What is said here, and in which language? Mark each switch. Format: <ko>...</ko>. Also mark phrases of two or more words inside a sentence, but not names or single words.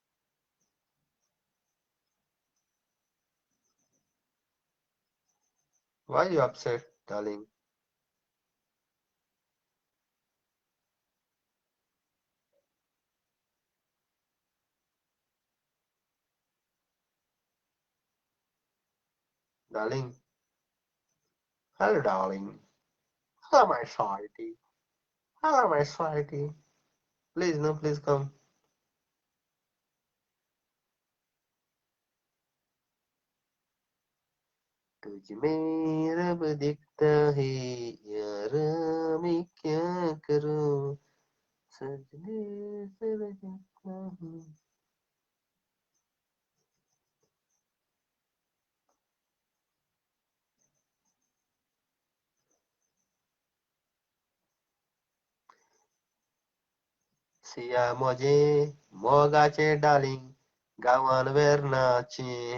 <en>why you upset darling darling hello darling hello my sweetie hello my sweetie please no please come</en> <hi>तुझ में रब दिखता है यार मैं क्या करूं सजने से लगता हूँ</hi> <kok>सिया मोजे मोगाचे डार्लिंग गावान वेर्नाचे</kok>